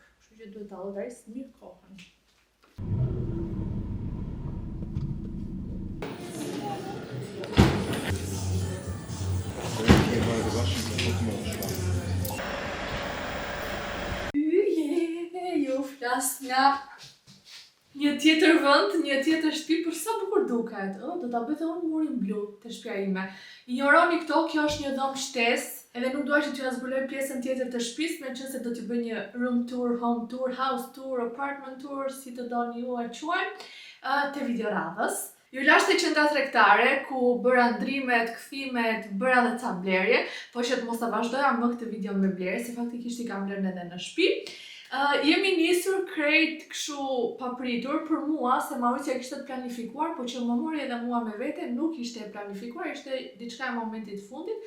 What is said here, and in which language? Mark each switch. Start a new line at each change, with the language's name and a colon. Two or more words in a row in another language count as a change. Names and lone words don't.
Albanian: Kështu që duhet ta llogaris mirë kohën. Ju flas nga një tjetër vend, një tjetër shtëpi, për sa bukur duket. Do ta bëj dhe unë murin blu të shtëpia ime. Injoroni këto, kjo është një dhomë shtesë, edhe nuk dua që t'ju zbuloj pjesën tjetër të shtëpisë, meqense do t'ju bëj një
English: room tour, home tour, house tour, apartment tour,
Albanian: si të doni ju e quajmë, te videoradhës. Ju lash te qendra tregtare ku bëra ndrimet, kthimet, bëra edhe ca blerje, po që të mos ta vazhdoja më këtë video me blerje, se faktikisht i kam blerë edhe në shtëpi. Jemi nisur krejt kështu papritur për mua, se Mauricio kishte të planifikuar, po që më mori edhe mua me vete, nuk ishte e planifikuar, ishte diçka e momentit fundit.